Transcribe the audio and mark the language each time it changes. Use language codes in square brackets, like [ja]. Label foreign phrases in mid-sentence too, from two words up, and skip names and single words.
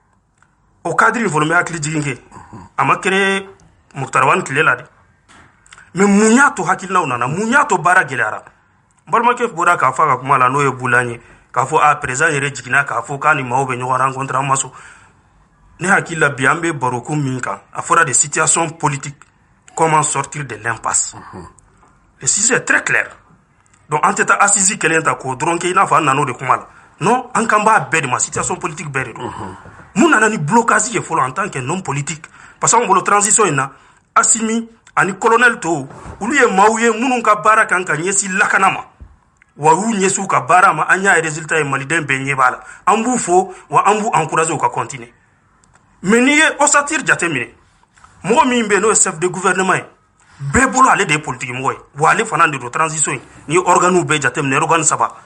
[bm] o cadre fɔlɔ n bɛ hakili jigin kɛ a ma kɛra Mukutari Wani tile la de mais mun y'a to hakilinaw nana mun y'a to baara gɛlɛyara n balimakɛ bɔra k'a fɔ a ka kuma la n'o ye Bulan ye k'a fɔ a président yɛrɛ jiginna k'a fɔ k'a ni maaw bɛ ɲɔgɔn rencontre an ma sɔn ne hakili la bi an bɛ barokun min kan a fɔra de [fr] situation politique comment sortir de l'impasse le sujet est très clair [bm] donc an tɛ taa assise kelen ta k'o dɔrɔn kɛ i n'a fɔ an nan'o de kuma la non an kan b'a bɛɛ de ma [fr] situation politique [bm] bɛɛ de don mun nana ni blocage ye fɔlɔ [fr] en tant que non politique parce que [bm] an bolo transition in na Assimi ani colonel tɔw olu ye maaw ye minnu ka baara kan ka ɲɛsin lakana ma wa y'u ɲɛsin u ka baara ma an y'a ye résultat ye maliden bɛɛ ɲɛ b'a la an b'u fo wa an b'u encourager u ka continuer mais n'i ye ossature jateminɛ mɔgɔ min bɛ yen n'o ye [fr] chef de gouvernement [bm] ye bɛɛ bolo ale de ye politique mɔgɔ ye wa ale fana de don transition in n'i ye organes bɛɛ jateminɛ organe 3